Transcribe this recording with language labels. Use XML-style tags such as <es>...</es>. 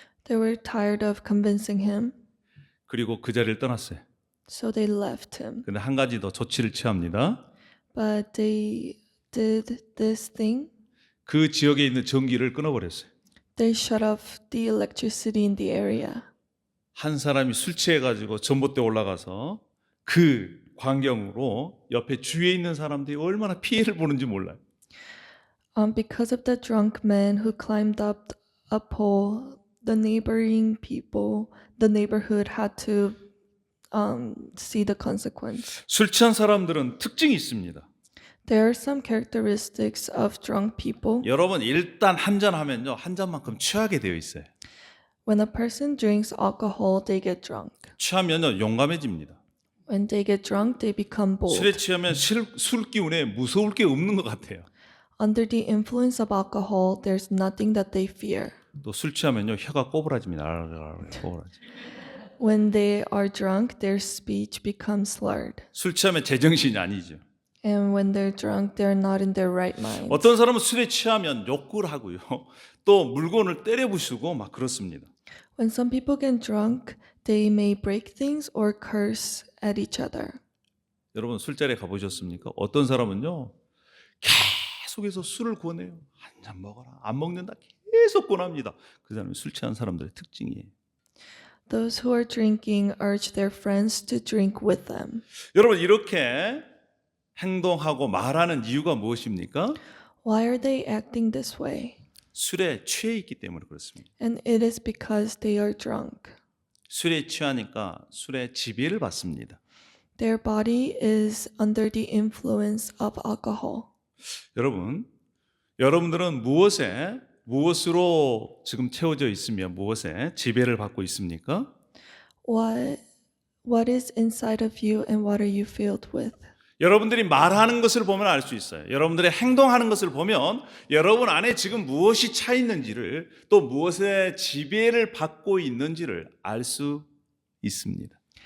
<en>They were tired of convincing him,</en> <ko>그리고 그 자리를 떠났어요.</ko> <en>so they left him.</en> <ko>근데 한 가지 더 조치를 취합니다.</ko> <en>But they did this thing.</en> <ko>그 지역에 있는 전기를 끊어버렸어요.</ko> <en>They shut off the electricity in the area.</en> <ko>한 사람이 술 취해가지고 전봇대 올라가서 그 광경으로 옆에 주위에 있는 사람들이 얼마나 피해를 보는지 몰라요.</ko> <en>Because of the drunk man who climbed up a pole, the neighboring people, the neighborhood had to see the consequence.</en> <ko>술 취한 사람들은 특징이 있습니다.</ko> <en>There are some characteristics of drunk people.</en> <ko>여러분 일단 한 잔 하면요 한 잔만큼 취하게 되어 있어요.</ko> <en>When a person drinks alcohol, they get drunk.</en> <ko>취하면요 용감해집니다.</ko> <en>When they get drunk, they become</en> <ko>술에</ko> <en>bold.</en> <ko>취하면 술 기운에 무서울 게 없는 것 같아요.</ko> <en>Under the influence of alcohol, there's nothing that they fear.</en> <ko>또 술 취하면요 혀가 꼬부라집니다. 꼬부라지.</ko> <en>When they are drunk, their speech becomes slurred.</en> <ko>술 취하면 제정신이 아니죠.</ko> <en>And when they're drunk, they're not in their right mind.</en> <ko>어떤 사람은 술에 취하면 욕을 하고요. 또 물건을 때려 부수고 막 그렇습니다.</ko> <en>When some people get drunk, they may break things or curse at each other.</en> <ko>여러분 술자리에 가보셨습니까? 어떤 사람은요 계속해서 술을 권해요. 한 잔 먹어라. 안 먹는다. 계속 권합니다. 그 사람이 술 취한 사람들의 특징이에요.</ko> <en>Those who are drinking urge their friends to drink with them.</en> <ko>여러분 이렇게 행동하고 말하는 이유가 무엇입니까?</ko> <en>Why are they acting this way?</en> <ko>술에 취해 있기 때문에 그렇습니다.</ko> <en>And it is because they are drunk.</en> <ko>술에 취하니까 술에 지배를 받습니다.</ko> <en>Their body is under the influence of alcohol.</en> <ko>여러분들은 무엇으로 지금 채워져 있으며 무엇에 지배를 받고 있습니까?</ko> <en>What is inside of you and what are you filled with?</en> <ko>여러분들이 말하는 것을 보면 알 수 있어요. 여러분들의 행동하는 것을 보면 여러분 안에 지금 무엇이 차 있는지를 또 무엇에 지배를 받고 있는지를 알 수 있습니다.</ko>